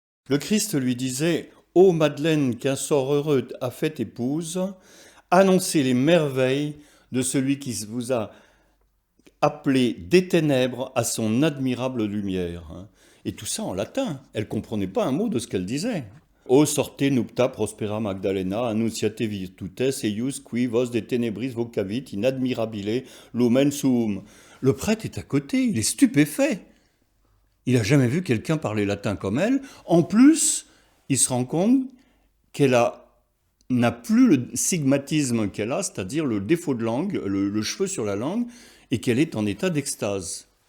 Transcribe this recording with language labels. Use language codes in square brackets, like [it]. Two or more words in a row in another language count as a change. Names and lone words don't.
[fr] Le Christ lui disait: Ô Madeleine, qu'un sort heureux a fait épouse, annoncez les merveilles de celui qui vous a appelé des ténèbres à son admirable lumière. Et tout ça en latin. Elle ne comprenait pas un mot de ce qu'elle disait. [la] O sorte nupta prospera Magdalena, annunciate virtutes eius qui vos de tenebris vocavit in admirabile lumen suum. [fr] Le prêtre est à côté, il est stupéfait. Il n'a jamais vu quelqu'un parler latin comme elle. En plus, il se rend compte qu'elle n'a plus le sigmatisme qu'elle a, c'est-à-dire le défaut de langue, le cheveu sur la langue, et qu'elle est en état d'extase.